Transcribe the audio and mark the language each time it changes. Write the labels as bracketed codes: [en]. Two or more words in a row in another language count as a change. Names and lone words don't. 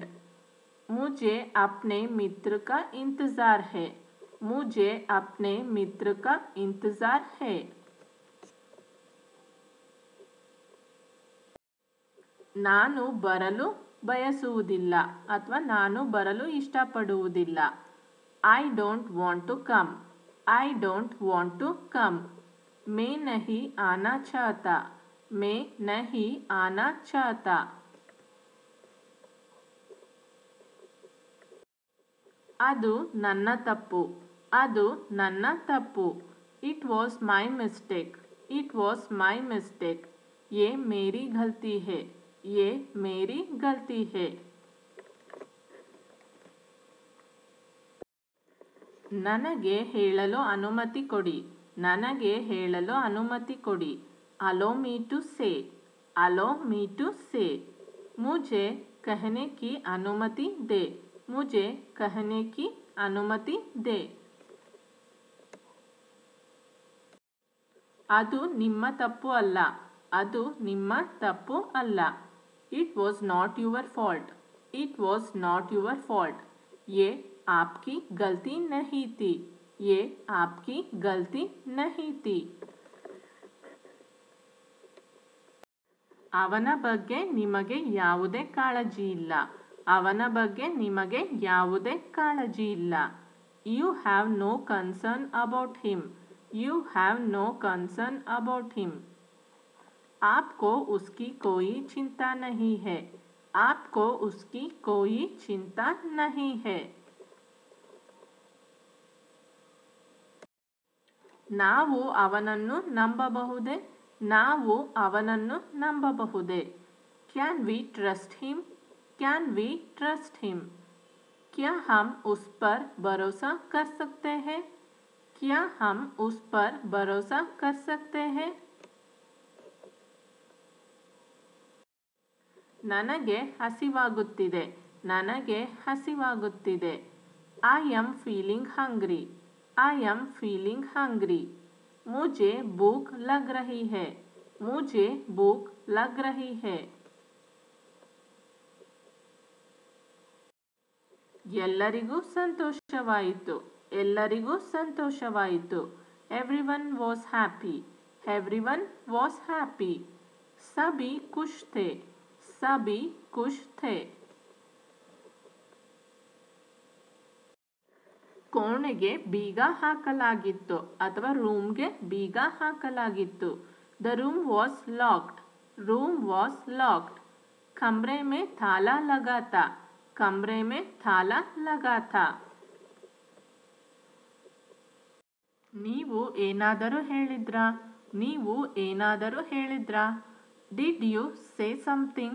[hi] मुझे अपने मित्र का इंतज़ार है. मुझे अपने मित्र का इंतज़ार है. [kn] ನಾನು ಬರಲು ಬಯಸುವುದಿಲ್ಲ ಅಥವಾ ನಾನು ಬರಲು ಇಷ್ಟಪಡುವುದಿಲ್ಲ. [en] I don't want to come. I don't want to come. [hi] मैं नहीं आना चाहता. मैं नहीं आना चाहता. [kn] ಅದು ನನ್ನ ತಪ್ಪು. ಅದು ನನ್ನ ತಪ್ಪು. [en] It was my mistake. It was my mistake. [hi] ये मेरी गलती है. ये मेरी गलती है. [kn] ನನಗೆ ಹೇಳಲು ಅನುಮತಿ ಕೊಡಿ. ನನಗೆ ಹೇಳಲು ಅನುಮತಿ ಕೊಡಿ. [en] Allow me to say. Allow me to say. [hi] मुझे कहने की अनुमति दे. मुझे कहने की अनुमति दे. [kn] ಅದು ನಿಮ್ಮ ತಪ್ಪು ಅಲ್ಲ. ಅದು ನಿಮ್ಮ ತಪ್ಪು ಅಲ್ಲ. [en] It was not your fault. It was not your fault. [hi] ये आपकी गलती नहीं थी. ये आपकी गलती नहीं थी. [kn] ಅವನ ಬಗ್ಗೆ ನಿಮಗೆ ಯಾವುದೇ ಕಾಳಜಿ ಇಲ್ಲ. ಅವನ ಬಗ್ಗೆ ನಿಮಗೆ ಯಾವುದೇ ಕಾಳಜಿ ಇಲ್ಲ. [en] You have no concern about him. You have no concern about him. [hi] आपको उसकी कोई चिंता नहीं है. आपको उसकी कोई चिंता नहीं है. [kn] ನಾವು ಅವನನ್ನು ನಂಬಬಹುದೇ. ನಾವು ಅವನನ್ನು ನಂಬಬಹುದೇ. [en] Can we trust him? Can we trust him? [hi] क्या हम उस पर भरोसा कर सकते हैं. क्या हम उस पर भरोसा कर सकते हैं. [kn] ನನಗೆ ಹಸಿವಾಗುತ್ತಿದೆ. ನನಗೆ ಹಸಿವಾಗುತ್ತಿದೆ. [en] I am feeling hungry. I am feeling hungry. [hi] मुझे भूख लग रही है. मुझे भूख लग रही है. [kn] ಎಲ್ಲರಿಗೂ ಸಂತೋಷವಾಯಿತು. ಎಲ್ಲರಿಗೂ ಸಂತೋಷವಾಯಿತು. [en] Everyone was happy. Everyone was happy. [hi] सभी खुश थे. सभी खुश थे. [kn] ಕೋಣೆಗೆ ಬೀಗ ಹಾಕಲಾಗಿತ್ತು ಅಥವಾ ರೂಮ್ಗೆ ಬೀಗ ಹಾಕಲಾಗಿತ್ತು. [en] the room was locked. room was locked. [hi] कमरे में ताला लगा था. कमरे में ताला लगा था. [kn] ನೀವು ಏನಾದರೂ ಹೇಳಿದ್ರಾ? ನೀವು ಏನಾದರೂ ಹೇಳಿದ್ರಾ? [en] Did you say something?